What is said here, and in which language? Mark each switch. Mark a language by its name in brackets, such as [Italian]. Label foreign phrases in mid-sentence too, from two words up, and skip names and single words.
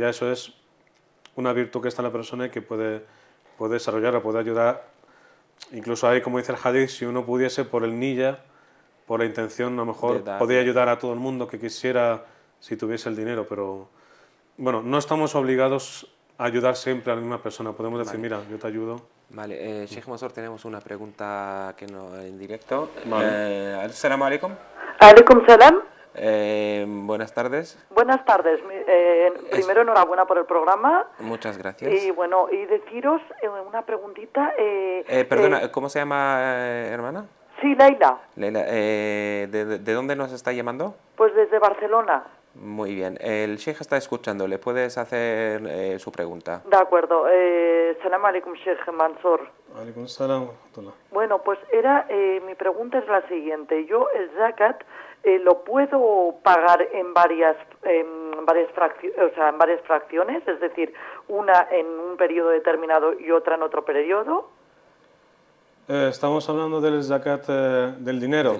[Spanish] Ya eso es una virtud que está en la persona y que puede desarrollar o puede ayudar incluso ahí, como dice el hadith, si uno pudiese por el niyya, por la intención, a lo mejor De dar. podría ayudar a todo el mundo que quisiera si tuviese el dinero, pero bueno, no estamos obligados a ayudar siempre a la misma persona. Podemos decir, Vale. mira, yo te ayudo. Vale, Sheikh Mansour, tenemos una pregunta que no en directo. Vale. [Arabic] السلام عليكم. عليكم السلام. [Spanish] Buenas tardes. Buenas tardes. Primero, enhorabuena por el programa. Muchas gracias. Y bueno, y deciros una preguntita. Perdona, ¿cómo se llama, hermana? Sí, Leila. Leila, ¿de dónde nos está llamando? Pues desde Barcelona. Muy bien. El Sheikh está escuchando. ¿Le puedes hacer su pregunta? De acuerdo. [Arabic] سلام عليكم, Sheikh Mansour. عليكم السلام ورحمة الله. [Spanish] Bueno, pues mi pregunta es la siguiente. Yo el zakat lo puedo pagar en varias fracciones, es decir, una en un periodo determinado y otra en otro periodo. Estamos hablando del zakat del dinero.